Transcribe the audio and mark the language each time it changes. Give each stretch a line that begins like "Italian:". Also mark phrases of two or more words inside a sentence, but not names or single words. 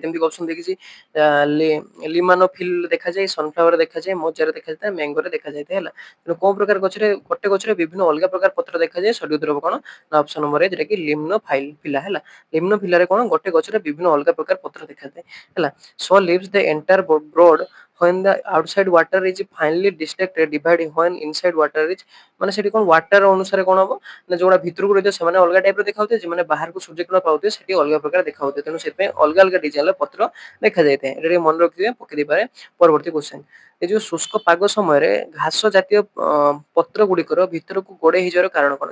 Odia: ଯେମିତିକି ଅପସନ୍ ଦେଖିଛି ଆ ଲି ଲିମାନୋଫିଲ୍ ଦେଖାଯାଏ, ସନଫ୍ଲାୱାର ଦେଖାଯାଏ, ମୋଜାରେ ଦେଖାଯାଇଥାଏ, ମ୍ୟାଙ୍ଗୋରେ ଦେଖାଯାଇଥାଏ ହେଲା। ତେଣୁ କୋଉ ପ୍ରକାର ଗଛରେ ଗୋଟେ ଗଛରେ ବିଭିନ୍ନ ଅଲଗା ପ୍ରକାର ପତ୍ର ଦେଖାଯାଏ। ସଠିକ ଉତ୍ତର ହବ କଣ? ନା
English: option number
Odia: ଏ ଯୋଉଟାକି ଲିମ୍ନୋଫିଲା ହେଲା। ଲିମ୍ନୋଫିଲାରେ କଣ ଗୋଟେ ଗଛରେ ବିଭିନ୍ନ ଅଲଗା ପ୍ରକାର ପତ୍ର ଦେଖାଯାଏ ହେଲା।
English: So leaves the entire broad when the outside water is finally distracted divided when inside water is
Odia: ମାନେ ସେଠି କଣ ୱାଟର ଅନୁସାରେ କଣ ହବ ନା ଯୋଉଟା ଭିତରକୁ ରହିଥିବ ସେମାନେ ଅଲଗା ଟାଇପର ଦେଖାଉଥିବେ, ଯୋଉମାନେ ବାହାରକୁ ସୂର୍ଯ୍ୟକିରଣ ପାଉଥିବେ ସେଠି ଅଲଗା ପ୍ରକାର ଦେଖାଉଥିବେ। ତେଣୁ ସେଥିପାଇଁ ଅଲଗା ଅଲଗା ଡିଜାଇନର ପତ୍ର ଦେଖାଯାଇଥାଏ। ଏଟା ଟିକେ ମନେ ରଖିଥିବେ, ପକେଇ ଦେଇପାରେ ପରବର୍ତ୍ତୀ କ୍ୱେଶ୍ଚନ। ଏ ଯୋଉ ଶୁଷ୍କ ପାଗ ସମୟରେ ଘାସ ଜାତୀୟ ପତ୍ର ଗୁଡିକର ଭିତରକୁ ଗୋଡେଇ ହେଇଯିବାର କାରଣ କଣ?